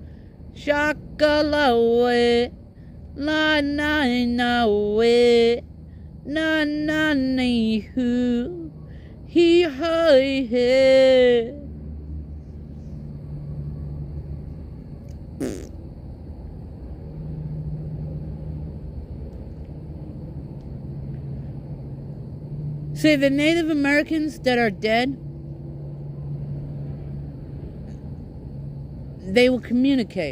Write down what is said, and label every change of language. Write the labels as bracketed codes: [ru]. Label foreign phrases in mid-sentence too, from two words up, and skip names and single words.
[en] shakalawe, la na na we, na na ni hu, he hi he. See, the Native Americans that are dead, they will communicate.